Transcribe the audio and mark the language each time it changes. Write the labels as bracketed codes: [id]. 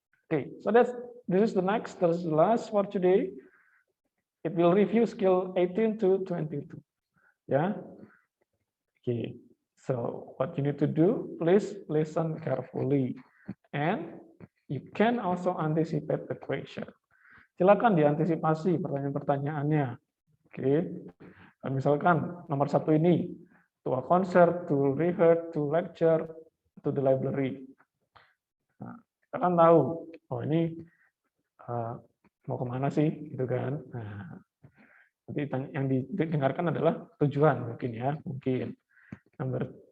[en] Okay. So this is the last for today. It will review skill 18 to 22. Yeah. Okay. So what you need to do, please listen carefully. And you can also anticipate the question. [id] Silakan diantisipasi pertanyaan-pertanyaannya. Oke. Misalkan nomor 1 ini, [en] to a concert, to rehearse, to lecture, to the library. [id] Nah, kita kan tahu, oh ini mau kemana sih, gitu kan. Nah, nanti yang didengarkan adalah tujuan mungkin ya, mungkin. Number